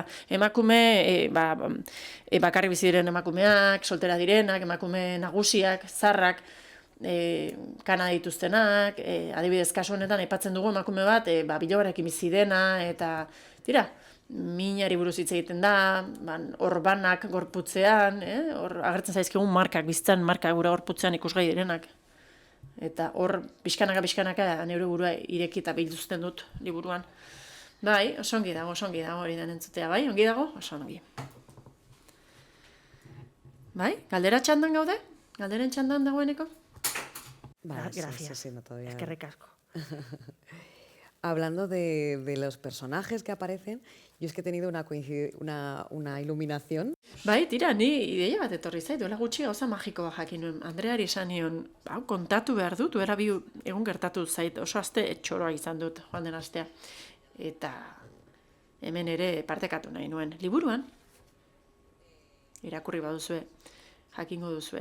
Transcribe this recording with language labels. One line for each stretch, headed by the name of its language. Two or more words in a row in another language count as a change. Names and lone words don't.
Basque: Emakume, bakarrik bizi diren emakumeak, soltera direnak, emakume nagusiak, zarrak, kana dituztenak, adibidez kasu honetan aipatzen dugu emakume bat, bilobarekin bizi dena, eta tira, minari buruz hitz egiten da, orbanak gorputzean, hor agertzen zaizkigun markak, bizitzan markak gure gorputzean ikusgai direnak. Eta hor, pixkanaka neure burua ireki eta bilduzten dut liburuan. Bai, oso ongi dago hori den entzutea, bai, ongi dago, oso ongi. Bai, galdera txandan gaude? Galderen txandan dagoeneko?
Spanish: Vale, Gracias. sí, no, todavía. Es que recasco. Hablando de los personajes que aparecen, yo es que he tenido una iluminación.
Basque: Bai, tira, ni ideia bat etorri zait, duela gutxi gauza magiko bat jakin nuen. Andreari esan nion, kontatu behar dut, duela bi egun gertatu zait, oso aste txoroa izan dut joan den astea. Eta hemen ere partekatu nahi nuen. Liburuan, irakurri baduzue, jakingo duzue.